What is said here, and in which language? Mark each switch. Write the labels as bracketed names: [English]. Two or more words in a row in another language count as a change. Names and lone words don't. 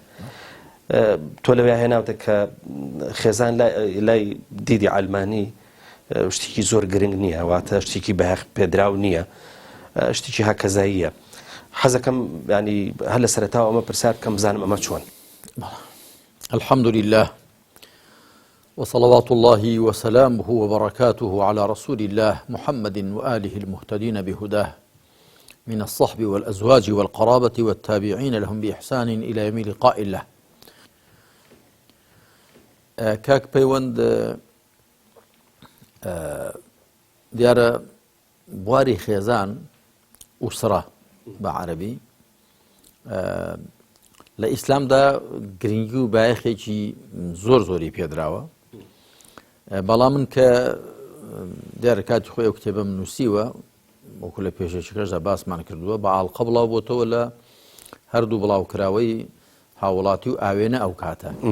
[Central Kurdish] تۆ لەوێ هێناوتە کە خێزان لای دیدی ئالمانی شتێکی زۆر گرنگ نییە، واتە شتێکی بەهێخ پێدراو نییە، شتێکی هاکەزاییە. حەزەکەم ینی هەر لە سەرەتاوە ئەمە پرسیار بکەم بزانم ئەمە چۆن. [Arabic] الحمد لله وصلوات الله وسلامه وبركاته على رسول الله محمد وآله المهتدين بهداه من الصحب والأزواج والقرابة والتابعين لهم بإحسان إلى يوم لقاء الله. [Central Kurdish] كاك بيوند ديار بواري خيزان أسرة بعربي لإسلام دا گرنگی و بایخێکی زۆری پێدراوە، بەڵام من کە دیارە کاتی خۆی ئەو کتێبەم نووسیوە وەکو لە پێشەکەشدا باسمان کردووە بە ئاڵقە بڵاو بۆتەوە لە هەردوو بڵاوکراوەی هاوڵاتی و ئاوێنە ئەو کاتە.